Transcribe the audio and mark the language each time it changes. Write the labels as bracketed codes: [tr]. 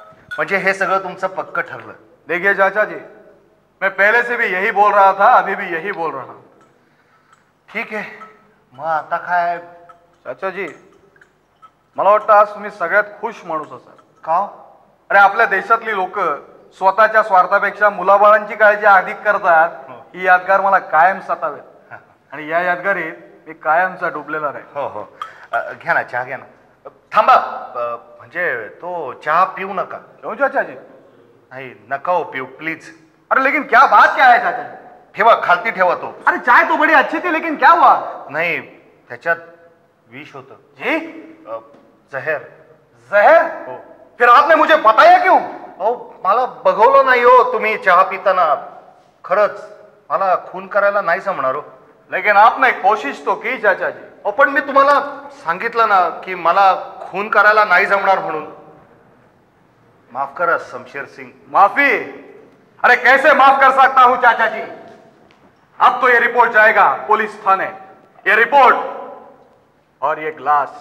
[mr] म्हणजे हे सगळं तुमचं पक्क ठरलं? [hi] देखिए चाचा जी, मैं पहले से भी यही बोल रहा था, अभी भी यही बोल रहा हूं। [mr] ठीक आहे, मग आता काय? चाचा जी, मला वाटतं आज तुम्ही सगळ्यात खुश माणूस असाल। का? अरे आपल्या देशातली लोक स्वतःच्या स्वार्थापेक्षा मुलाबाळांची काळजी अधिक करतात, ही यादगार मला कायम सतावेल, आणि या यादगारीत मी कायमचा डुबलेला राहील। हो हो, घ्या ना चहा, घ्या ना। थांबा, म्हणजे तो चहा पिऊ नका। [hi] क्यों चाचा जी? [mr] नाही नका हो पिऊ प्लीज। [hi] अरे लेकिन क्या बात क्या है चाचा जी? [mr] ठेवा, खालती ठेवा तो। [hi] अरे चाय तो बड़ी अच्छी थी, लेकिन क्या हुआ? [mr] नाही त्याच्यात विष होतं। [hi] जी? जहर। जहर? [mr] हो। [hi] फिर आपने मुझे बताया क्यों? [mr] अहो मला बघवलं नाही हो तुम्ही चहा पिताना। खरंच मला खून करायला नाही जमणार हो। [hi] लेकिन आपने कोशिश तो की चाचा जी। [mr] अहो पण मी तुम्हाला सांगितलं ना की मला खून करायला नाही जमणार म्हणून। माफ करा शमशेर सिंग। माफी? [hi] अरे कैसे माफ कर सकता हूं चाचा जी? अब तो ये रिपोर्ट जाएगा पुलिस थाने, ये रिपोर्ट और ये ग्लास।